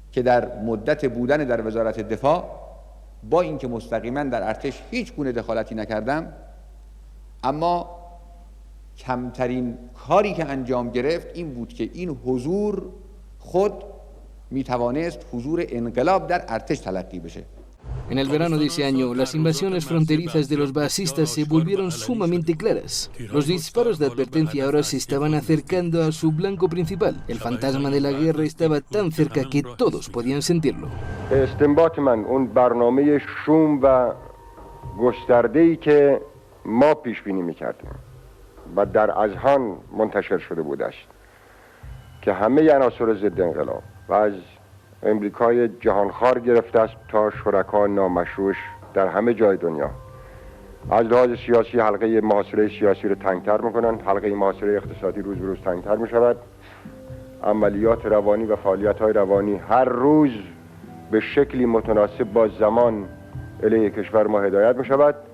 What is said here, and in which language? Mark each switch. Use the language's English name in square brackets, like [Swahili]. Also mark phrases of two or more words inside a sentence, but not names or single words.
[Persian] که در مدت بودن در وزارت دفاع با اینکه مستقیما در ارتش هیچ گونه دخالتی نکردم، اما کمترین کاری که انجام گرفت این بود که این حضور خود میتوانست حضور انقلاب در ارتش تلقی بشه. [Spanish] En el verano de ese año, las invasiones fronterizas de los basistas se volvieron sumamente claras. Los disparos de advertencia ahora se estaban acercando a su blanco principal. El fantasma de la guerra estaba tan cerca que todos podían sentirlo. [Persian] استنباط من اون برنامه شوم و گسترده‌ای که ما پیش بینی می‌کردیم و در اذهان منتشر شده بود است که همه عناصر ضد انقلاب و از امریکای جهانخوار گرفته است تا شرکا نامشروعش در همه جای دنیا از لحاظ سیاسی حلقه محاصره سیاسی رو تنگتر میکنن، حلقه محاصره اقتصادی روز به روز تنگتر میشود، عملیات روانی و فعالیت‌های روانی هر روز به شکلی متناسب با زمان علیه کشور ما هدایت میشود